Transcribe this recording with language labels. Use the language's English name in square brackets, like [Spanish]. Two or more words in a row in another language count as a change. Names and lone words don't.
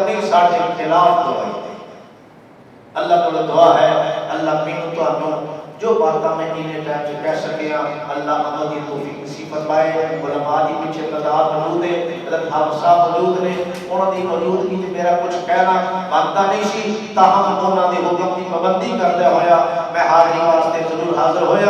[Punjabi] ساڈے خلاف گواہی دے۔ اللہ کو دعا ہے اللہ مینوں تانوں جو باتاں میں انہیں ٹائم سے کہہ سکیا اللہ عمل دی توفیق نصیب فرمائے۔ علماء دی پیچھے تعداد موجود ہے، حضرت حافظ صاحب موجود نے، انہاں دی موجودگی وچ میرا کچھ کہنا بنتا نہیں سی، تاہم انہاں دے حکم دی پابندی کرتے ہویا میں حاضری واسطے ضرور حاضر ہویا۔